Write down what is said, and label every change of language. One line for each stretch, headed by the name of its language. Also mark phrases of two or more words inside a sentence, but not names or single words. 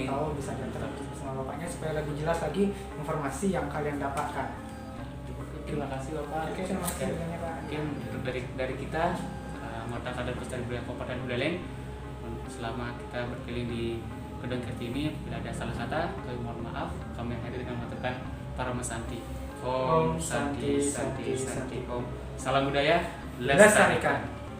Indonesian: tahu bisa diantar sama bapaknya supaya lebih jelas lagi informasi yang kalian dapatkan. Terima kasih Bapak. Oke, terima kasih banyak Pak. Mungkin dari kita anggota Kadar Pelestarian Budaya Kabupaten Buleleng, selama kita berkeliling di Gedung Kertiel ini, bila ada salah kata, kami mohon maaf. Kami hadir dengan mengaturkan para mesanti.
Sanskrit: Om Santi Santi Santi Om.
Indonesian: Salam budaya, lestarikan.